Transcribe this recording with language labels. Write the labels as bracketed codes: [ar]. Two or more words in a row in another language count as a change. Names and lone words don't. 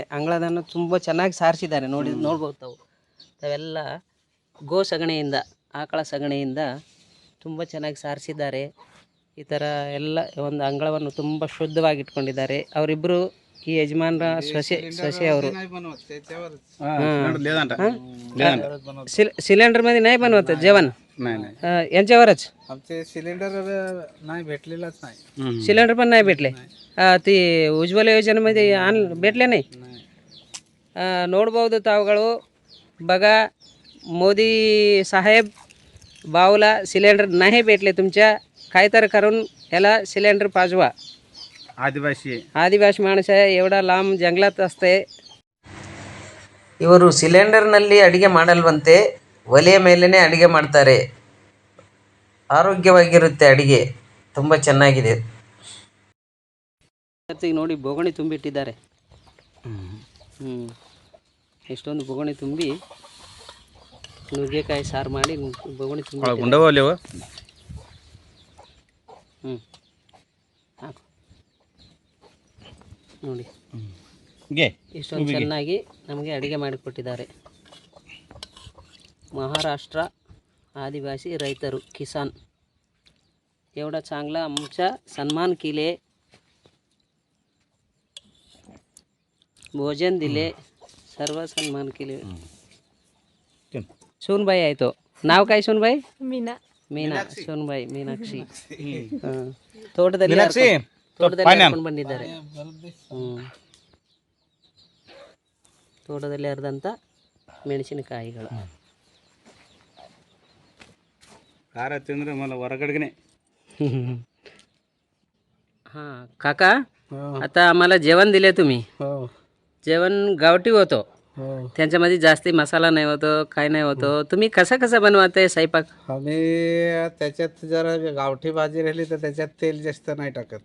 [kn] ಅಂಗಳದನ್ನು ತುಂಬ ಚೆನ್ನಾಗಿ ಸಾರಿಸಿದ್ದಾರೆ. ನೋಡ್ಬೋದು ತಾವು. ತಾವೆಲ್ಲ ಗೋ ಸಗಣಿಯಿಂದ, ಆಕಳ ಸಗಣಿಯಿಂದ ತುಂಬ ಚೆನ್ನಾಗಿ ಸಾರಿಸಿದ್ದಾರೆ. ಈ ಥರ ಎಲ್ಲ ಒಂದು ಅಂಗಳವನ್ನು ತುಂಬ ಶುದ್ಧವಾಗಿ ಇಟ್ಕೊಂಡಿದ್ದಾರೆ. ಅವರಿಬ್ಬರು ಈ ಯಜಮಾನರ ಸೊಸೆ ಅವರು. [mr] सिलेंडर मध्ये नाही बनवत जेवण? यांच्यावरच आमचे सिलेंडर नाही भेटलेलाच नाही. सिलेंडर पण नाही भेटले. ती ಉಜ್ವಲ ಯೋಜನೆमध्ये भेटले नाही. [kn] ನೋಡ್ಬೋದು ತಾವುಗಳು. [mr] बघा, मोदी साहेब भाऊला सिलेंडर नाही भेटले तुमच्या, काहीतरी करून याला सिलेंडर पाजवा. आदिवासी माणूस आहे, एवढा लांब जंगलात असते. [kn] ಇವರು ಸಿಲಿಂಡರ್ನಲ್ಲಿ ಅಡುಗೆ ಮಾಡಲ್ವಂತೆ, ಒಲೆಯ ಮೇಲೇ ಅಡುಗೆ ಮಾಡ್ತಾರೆ. ಆರೋಗ್ಯವಾಗಿರುತ್ತೆ ಅಡುಗೆ, ತುಂಬ ಚೆನ್ನಾಗಿದೆ. ನೋಡಿ, ಬೋಗಣಿ ತುಂಬಿಟ್ಟಿದ್ದಾರೆ. ಎಷ್ಟೊಂದು ಬೋಗಣಿ ತುಂಬಿ ನುಗ್ಗೆಕಾಯಿ ಸಾರು ಮಾಡಿ ಬೋಗಣಿ ತುಂಬಿ ಹಾಕು ನೋಡಿ [mr] घे [kn] ಇಷ್ಟೊಂದು ಚೆನ್ನಾಗಿ ನಮಗೆ ಅಡುಗೆ ಮಾಡಿಕೊಟ್ಟಿದ್ದಾರೆ. [mr] महाराष्ट्र आदिवासी रैतरू किसान एवढा चांगला आमचा सन्मान केले, भोजन दिले, सर्व सन्मान केले. सोनबाई आहे तो. नाव काय सोनबाई? मीना. सोनबाई मीनाक्षी. [kn] ತೋಟದಲ್ಲಿ ಕರ್ಕೊಂಡು ಬಂದಿದ್ದಾರೆ. ತೋಟದಲ್ಲಿ ಹರಿದಂಥ ಮೆಣಸಿನಕಾಯಿಗಳು. ಖಾರ ತಿಂದರೆ मला ಹೊರಗಡೆನೆ. [mr] हां काका, आता आम्हाला जेवण दिले तुम्ही. जेवण गावठी होतं, त्यांच्यामध्ये जास्ती मसाला नाही होतो, काय नाही होतं. तुम्ही कसं बनवते स्वयंपाक? आम्ही त्याच्यात जरा गावठी भाजी राहिली तर त्याच्यात तेल जास्त नाही टाकत.